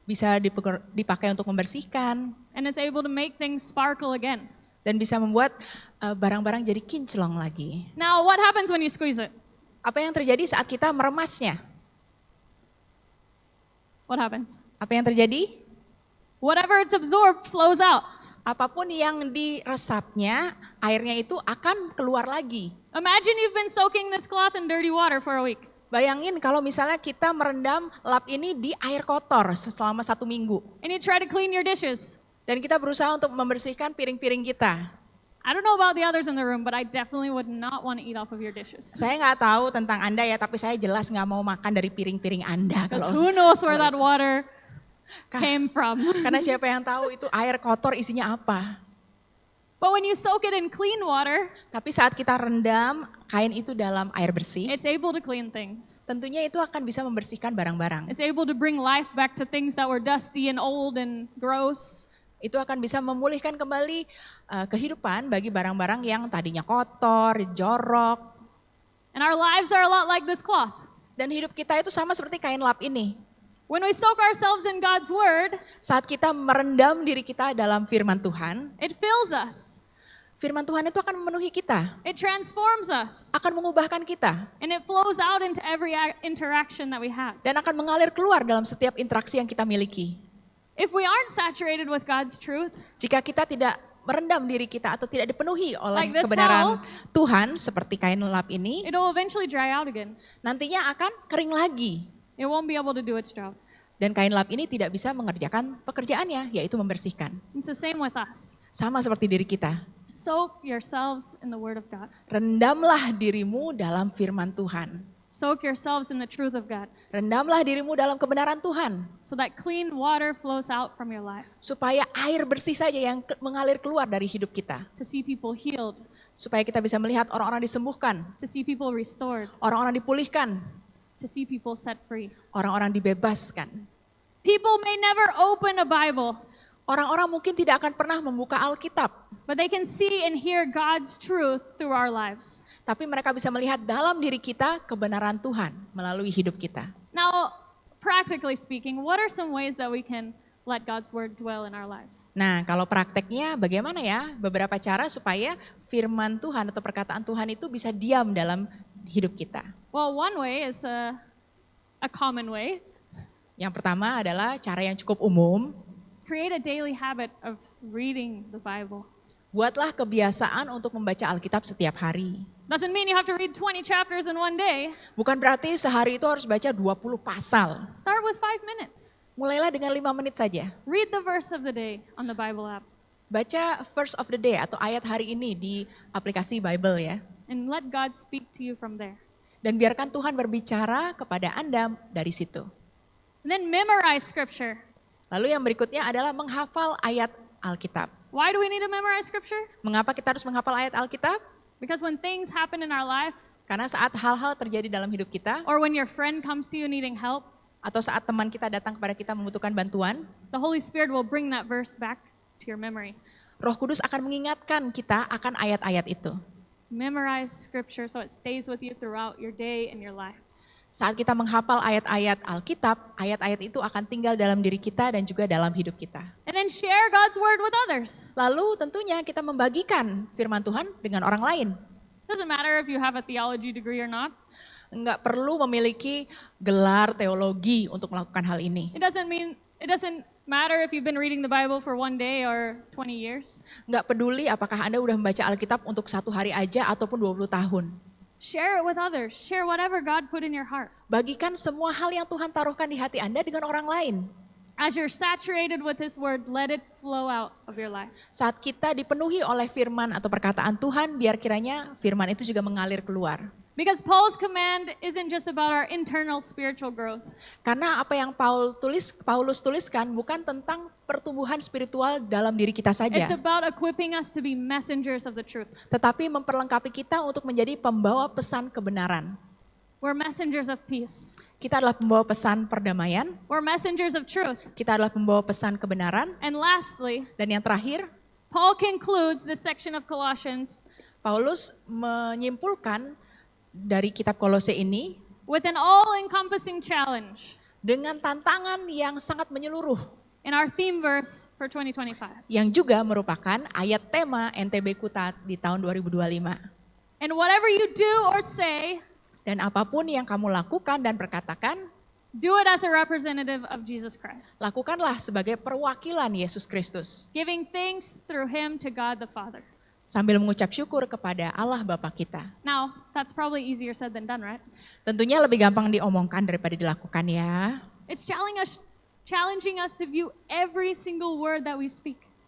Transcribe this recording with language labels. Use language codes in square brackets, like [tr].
[id] bisa dipakai untuk membersihkan, [en] and it's able to make things sparkle again. [id] dan bisa membuat barang-barang jadi kinclong lagi. [en] Now, what happens when you squeeze it? [id] Apa yang terjadi saat kita meremasnya? [en] What happens? [id] Apa yang terjadi? [en] Whatever it's absorbed flows out. [id] Apapun yang diresapnya, airnya itu akan keluar lagi. [en] Imagine you've been soaking this cloth in dirty water for a week. [id] Bayangin kalau misalnya kita merendam lap ini di air kotor selama 1 minggu. [en] And you try to clean your dishes. [id] Dan kita berusaha untuk membersihkan piring-piring kita. [en] I don't know about the others in the room, but I definitely would not want to eat off of your dishes. [id] Saya nggak tahu tentang Anda ya, tapi saya jelas nggak mau makan dari piring-piring Anda. [en] Because who knows where that water Ka- came from. [id] Karena siapa yang tahu itu air kotor isinya apa. [en] But when you soak it in clean water, [id] Tapi saat kita rendam kain itu dalam air bersih, [en] it's able to clean things. [id] tentunya itu akan bisa membersihkan barang-barang. [en] It's able to bring life back to things that were dusty and old and gross. [id] Itu akan bisa memulihkan kembali kehidupan bagi barang-barang yang tadinya kotor, jorok. [en] And our lives are a lot like this cloth. [id] Dan hidup kita itu sama seperti kain lap ini. [en] When we soak ourselves in God's word, [id] Saat kita merendam diri kita dalam firman Tuhan, [en] it fills us. [id] firman Tuhan itu akan memenuhi kita, [en] It transforms us. [id] akan mengubahkan kita, [en] And it flows out into every interaction that we have. [id] dan akan mengalir keluar dalam setiap interaksi yang kita miliki. [en] If we aren't saturated with God's truth, [id] Jika kita tidak merendam diri kita atau tidak dipenuhi oleh [en] Like this [id] kebenaran Tuhan seperti kain lap ini, [en] it will eventually dry out again. [id] nantinya akan kering lagi. [en] It won't be able to do its job. [id] Dan kain lap ini tidak bisa mengerjakan pekerjaannya, yaitu membersihkan. [en] It's the same with us. [id] Sama seperti diri kita. [en] Soak yourselves in the word of God. [id] Rendamlah dirimu dalam firman Tuhan. [en] Soak yourselves in the truth of God [id] Rendamlah dirimu dalam kebenaran Tuhan. [en] so that clean water flows out from your life. [id] Supaya air bersih saja yang mengalir keluar dari hidup kita. [en] To see people healed, [id] Supaya kita bisa melihat orang-orang disembuhkan, [en] to see people restored, [id] orang-orang dipulihkan, [en] to see people set free. [id] orang-orang dibebaskan. [en] People may never open a Bible, [id] Orang-orang mungkin tidak akan pernah membuka Alkitab, [en] but they can see and hear God's truth through our lives. [id] tapi mereka bisa melihat dalam diri kita kebenaran Tuhan melalui hidup kita. [en] Now, practically speaking, what are some ways that we can let God's word dwell in our lives? [id] Nah, kalau prakteknya bagaimana ya? Beberapa cara supaya firman Tuhan atau perkataan Tuhan itu bisa diam dalam hidup kita. [en] Well, one way is a common way. [id] Yang pertama adalah cara yang cukup umum. [en] Create a daily habit of reading the Bible. [id] Buatlah kebiasaan untuk membaca Alkitab setiap hari. [en] Doesn't mean you have to read 20 chapters in one day. [id] Bukan berarti sehari itu harus baca 20 pasal. [en] Start with 5 minutes. [id] Mulailah dengan 5 menit saja. [en] Read the verse of the day on the Bible app [id] Baca [en] verse of the day [id] atau ayat hari ini di aplikasi Bible ya. [en] and let God speak to you from there. [id] Dan biarkan Tuhan berbicara kepada Anda dari situ. [en] And then memorize scripture. [id] Lalu yang berikutnya adalah menghafal ayat Alkitab. [en] Why do we need to memorize scripture? [id] Mengapa kita harus menghafal ayat Alkitab? [en] Because when things happen in our life, [id] Karena saat hal-hal terjadi dalam hidup kita, [en] or when your friend comes to you needing help, [id] atau saat teman kita datang kepada kita membutuhkan bantuan, [en] the Holy Spirit will bring that verse back to your memory. [id] Roh Kudus akan mengingatkan kita akan ayat-ayat itu. [en] Memorize scripture so it stays with you throughout your day and your life. [id] Saat kita menghafal ayat-ayat Alkitab, ayat-ayat itu akan tinggal dalam diri kita dan juga dalam hidup kita. [en] And then share God's word with others. [id] Lalu tentunya kita membagikan firman Tuhan dengan orang lain. [en] Doesn't matter if you have a theology degree or not. [id] Enggak perlu memiliki gelar teologi untuk melakukan hal ini. [en] It doesn't matter if you've been reading the Bible for one day or 20 years. [id] Enggak peduli apakah Anda udah membaca Alkitab untuk 1 hari aja ataupun 20 tahun. [en] Share it with others. Share whatever God put in your heart. [id] Bagikan semua hal yang Tuhan taruhkan di hati Anda dengan orang lain. [en] As you're saturated with His word, let it flow out of your life. [id] Saat kita dipenuhi oleh firman atau perkataan Tuhan, biar kiranya firman itu juga mengalir keluar. [en] Because Paul's command isn't just about our internal spiritual growth. [id] Karena apa yang Paulus tuliskan bukan tentang pertumbuhan spiritual dalam diri kita saja. [en] It's about equipping us to be messengers of the truth. [id] Tetapi memperlengkapi kita untuk menjadi pembawa pesan kebenaran. [en] We're messengers of peace. [id] Kita adalah pembawa pesan perdamaian. [en] We're messengers of truth. [id] Kita adalah pembawa pesan kebenaran. [en] And lastly, [id] Dan yang terakhir, [en] Paul concludes this section of Colossians [id] Paulus menyimpulkan dari kitab Kolose ini [en] with an all-encompassing challenge [id] dengan tantangan yang sangat menyeluruh, [en] in our theme verse for 2025. [id] yang juga merupakan ayat tema NTB Kutat di tahun 2025. [en] And whatever you do or say, [id] Dan apapun yang kamu lakukan dan perkatakan, [en] do it as a representative of Jesus Christ, [id] lakukanlah sebagai perwakilan Yesus Kristus, [en] giving thanks through Him to God the Father. [id] sambil mengucap syukur kepada Allah Bapa kita. [en] Now, that's probably easier said than done, right? [id] Tentunya lebih gampang diomongkan daripada dilakukan ya. [en] It's challenging us to view every single word that we speak.